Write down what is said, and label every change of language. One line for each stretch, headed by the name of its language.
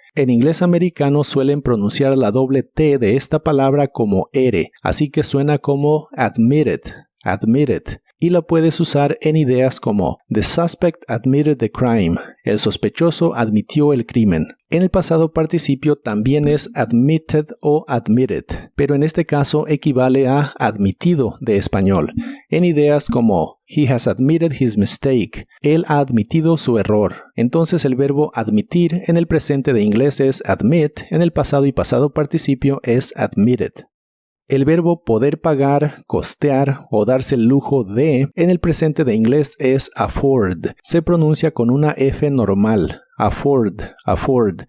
Spanish: En inglés americano suelen pronunciar la doble T de esta palabra como R, así que suena como admitted, admitted. Y la puedes usar en ideas como
English: The suspect admitted the crime.
Spanish: El sospechoso admitió el crimen. En el pasado participio también es admitted o admitted, pero en este caso equivale a admitido de español. En ideas como
English: He has admitted his mistake.
Spanish: Él ha admitido su error. Entonces el verbo admitir en el presente de inglés es admit, en el pasado y pasado participio es admitted. El verbo poder pagar, costear o darse el lujo de en el presente de inglés es afford. Se pronuncia con una F normal. Afford, afford.